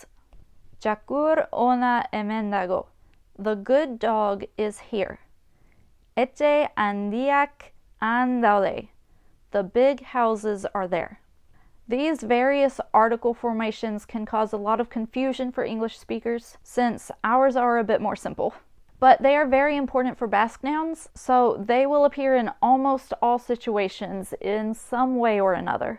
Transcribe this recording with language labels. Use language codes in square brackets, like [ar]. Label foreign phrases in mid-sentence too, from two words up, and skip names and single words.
[eu] Chakur ona emendago. [en] The good dog is here. [eu] Etxe handiak han daude. [en] The big houses are there. These various article formations can cause a lot of confusion for English speakers, since ours are a bit more simple. But they are very important for Basque nouns, so they will appear in almost all situations in some way or another.